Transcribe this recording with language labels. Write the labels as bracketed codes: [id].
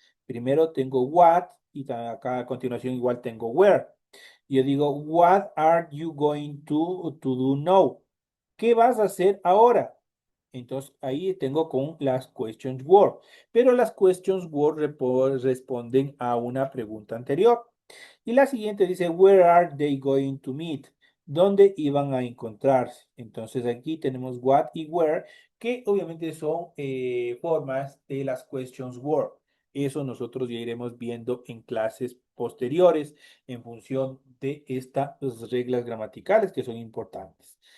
[es] Primero tengo what y acá a continuación igual tengo where. Yo digo, [en] what are you going to do now? [es] ¿Qué vas a hacer ahora? Entonces ahí tengo con las questions word, pero las questions word responden a una pregunta anterior. Y la siguiente dice, [en] where are they going to meet? [es] ¿Dónde iban a encontrarse? Entonces aquí tenemos what y where, que obviamente son formas de las questions word. Eso nosotros ya iremos viendo en clases posteriores en función de estas reglas gramaticales que son importantes.